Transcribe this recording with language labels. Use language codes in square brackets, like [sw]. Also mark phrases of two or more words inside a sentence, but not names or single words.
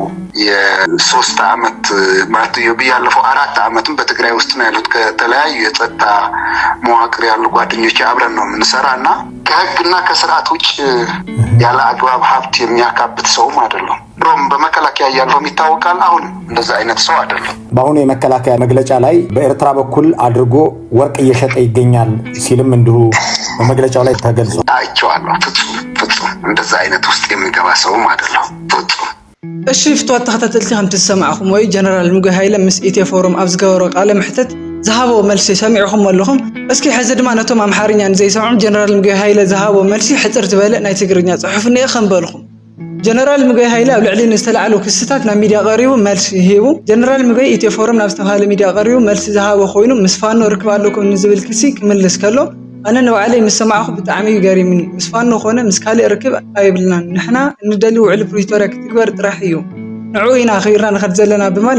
[am] የ3 ዓመት ማለት ያለፈው 4 ዓመትም በትግራይ ውስጥ ነው ያሉት። ከተለያዩ የጸጥታ መዋቅር ያሉ ጓደኞች አብረን ነው የምንሰራ እና ከህግና ከስርዓት ውጭ ያለ አግባብ ሀብት የሚያካብት ሰውም አይደለም። ድሮም በመከላከያ ያለውም ይታወቃል። አሁን እንደዛ አይነት ሰው አይደለም። በአሁኑ የመከላከያ መግለጫ ላይ በኤርትራ በኩል አድርጎ ወርቅ እየሸጠ ይገኛል ሲልም እንዲሁ በመግለጫው ላይ ተገልጿል። አይቼዋለሁ። ፍጹም እንደዛ አይነት ውስጥ የሚገባ ሰውም አይደለም። ፍጹም [ti] እሺ ፍትወት ተኸታተልቲ ከም ትሰማዕኹም ወይ ጀነራል ምግበይ ሃይለ ምስ ኢትዮ ፎረም ኣብ ዝገበሮ ቃለ ምሕተት ዝሃቦ መልሲ ሰሚዕኹም ኣለኹም። እስኪ ሕዚ ድማ ነቶም ኣምሓርኛ ንዘይሰምዑ ጀነራል ምግበይ ሃይለ ዝሃቦ መልሲ ሕፅር ዝበለ ናይ ትግርኛ ፅሑፍ እኒአ ከንበልኹም። ጀነራል ምግበይ ሃይለ ኣብ ልዕሊ ንዝተላዕሉ ክስታት ናብ ሚድያ ቀሪቡ መልሲ ሂቡ። ጀነራል ምግበይ ኢትዮ ፎረም ናብ ዝተባሃለ ሚድያ ቀሪቡ መልሲ ዝሃቦ ኮይኑ ምስ ፋኖ ርክብ ኣለኩም ንዝብል ክሲ ክምልስ ከሎ ኣነ ንባዕለይ ምስ ሰማዕኹ ብጣዕሚ ገሪምኒ። ምስ ፋኖ ኮነ ምስ ካልእ ርክብ ኣይብልናን። ንሕና እንደሊ ውዕሊ ፕሪቶሪያ ክትግበር ጥራሕ እዩ ንዑ ኢና ኸይርና ንኸድ ዘለና ብማል